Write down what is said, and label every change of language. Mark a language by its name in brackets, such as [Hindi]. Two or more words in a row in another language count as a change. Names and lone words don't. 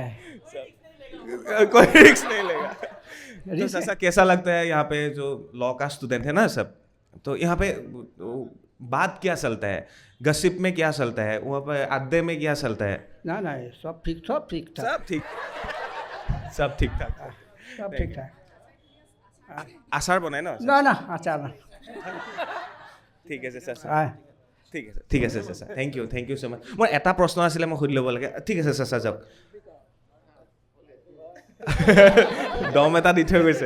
[Hindi] कोई रिस्क नहीं लेगा। तो चाचा कैसा लगता है यहाँ पे जो लॉ का स्टूडेंट है ना सब, तो यहाँ पे बात क्या चलता है, गसिप में क्या चलता है, वहाँ पे अड्डे में क्या चलता है? ना सब ठीक ठाक, सब ठीक ठाक। [Assamese] আচাৰ বনাই ন? না আচাৰ না। ঠিক আছে চাচা, ঠিক আছে চাচা, [English] thank you so much. [Assamese] মোৰ এটা প্ৰশ্ন আছিলে, মই সুধি ল'ব লাগে। ঠিক আছে চাচা, যাওক। দম এটা দি থৈ গৈছে।